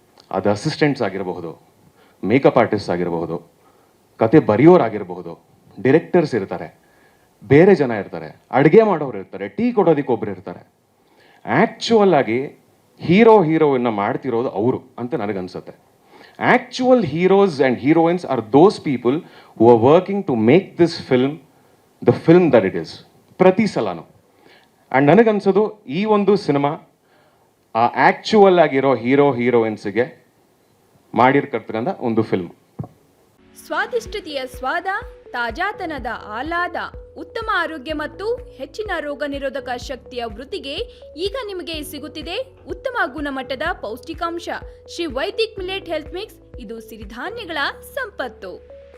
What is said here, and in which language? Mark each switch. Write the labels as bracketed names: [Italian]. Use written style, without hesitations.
[Kannada] ಅದು ಅಸಿಸ್ಟೆಂಟ್ಸ್ ಆಗಿರಬಹುದು, makeup artist ಆಗಿರಬಹುದು, ಕತೆ ಬರೆಯೋರಾಗಿರಬಹುದು, ಡೈರೆಕ್ಟರ್ಸ್ ಇರ್ತಾರೆ, ಬೇರೆ ಜನ ಇರ್ತಾರೆ, ಅಡುಗೆ ಮಾಡೋರು ಇರ್ತಾರೆ, ಟೀ ಕೊಡೋದಕ್ಕೆ ಒಬ್ರು ಇರ್ತಾರೆ. ಆ್ಯಕ್ಚುವಲ್ ಆಗಿ ಹೀರೋಯಿನ್ನ ಮಾಡ್ತಿರೋದು ಅವರು ಅಂತ ನನಗನ್ಸುತ್ತೆ. [English] Actual heroes and heroines are those people who are working to make this film the film that it is. [Kannada] ಪ್ರತಿ ಸಲನೂ. ಆ್ಯಂಡ್ ನನಗನ್ಸೋದು ಈ ಒಂದು ಸಿನಿಮಾ ಆ ಆ್ಯಕ್ಚುವಲ್ ಆಗಿರೋ ಹೀರೋಯಿನ್ಸ್ಗೆ ಮಾಡಿರ್ತಕ್ಕಂಥ ಒಂದು ಫಿಲ್ಮ್. ಸ್ವಾದಿಷ್ಟತೆಯ ಸ್ವಾದ, ತಾಜಾತನದ ಆಹ್ಲಾದ, ಉತ್ತಮ ಆರೋಗ್ಯ ಮತ್ತು ಹೆಚ್ಚಿನ ರೋಗ ನಿರೋಧಕ ಶಕ್ತಿಯ ವೃದ್ಧಿಗೆ ಈಗ ನಿಮಗೆ ಸಿಗುತ್ತಿದೆ ಉತ್ತಮ ಗುಣಮಟ್ಟದ ಪೌಷ್ಟಿಕಾಂಶ. Shri Vaidik millet health mix, ಇದು ಸಿರಿಧಾನ್ಯಗಳ ಸಂಪತ್ತು.